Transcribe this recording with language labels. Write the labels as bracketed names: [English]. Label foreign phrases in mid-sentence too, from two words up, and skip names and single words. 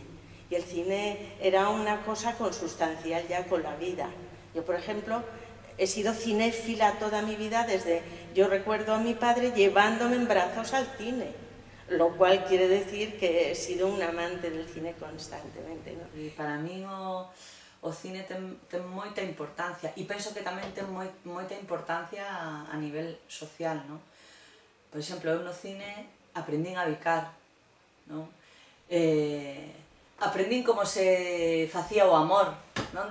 [Spanish] Y el cine era una cosa consustancial ya con la vida. Yo, por ejemplo, he sido cinéfila toda mi vida desde... Yo recuerdo a mi padre llevándome en brazos al cine, lo cual quiere decir que he sido un amante del cine constantemente, ¿no? [Galician] E para min o cine ten moita importancia e penso que tamén ten moita importancia a nivel social, non? Por exemplo, eu no cine aprendín a bicar, non? Aprendín como se facía o amor, non?